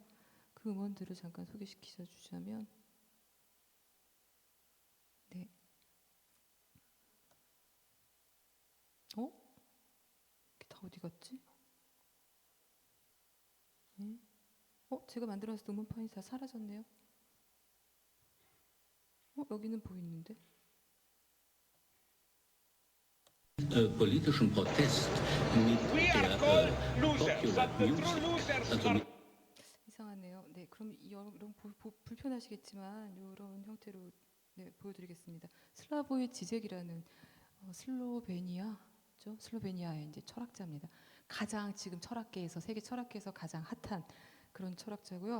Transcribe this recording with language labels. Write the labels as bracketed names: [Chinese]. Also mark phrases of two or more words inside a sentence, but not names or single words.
[Korean] 그 음원들을 잠깐 소개시켜 주자면 네. 이게 다 어디 갔지? 네. 제가 만들어놨을 때 음원 파일이 다 사라졌네요. 여기는 보이는데. [German] Politischen Protest mit der [English] Popular Music, [German] also [Korean] 이상하네요. 네, 그럼 이런 불편하시겠지만 이런 형태로 보여드리겠습니다. 슬라보의 지젝이라는 슬로베니아죠. 슬로베니아의 이제 철학자입니다. 가장 지금 철학계에서 세계 철학계에서 가장 핫한 그런 철학자고요.